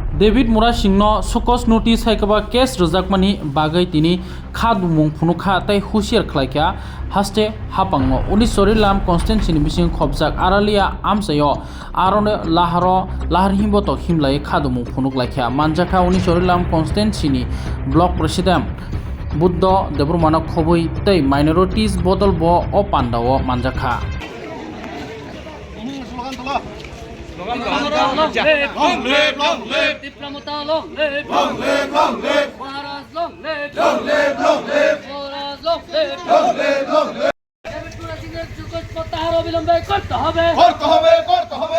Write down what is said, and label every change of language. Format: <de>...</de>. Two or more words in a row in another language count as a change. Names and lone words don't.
<trp>डेभिड मुरा सिंहनो सकस नोटिस हाइकबा केस रोजाकमानि बागै तिनि खादुमुं फुनुखा तै हुसियार खलाइखा हास्ते हापांनो उनिसरि लाम कन्स्टेन्सिनि बिसिं खबजाक आरालिया आमसायो आरने लाहार हिमबतो हिमलाई खादुमुं फुनुखलाइखा मानजाखा उनिसरि लाम कन्स्टेन्सिनि</trp> <en>block president</en> <trp>बुद्ध देब्रमाना खबै तै माइनरिटिज बदल ब अ पान्डाओ मानजाखा</trp> <en>Long live, long live. Diplomata, long live. Long live, long live. Maharaj, long live. Long live, long live. Maharaj, long live. Long live, long live.</en> <bn>ডেভিড মুরা সিংহের সুকোচ প্রত্যাহার অবিলম্বে করতে হবে। করতে হবে, করতে হবে।</bn>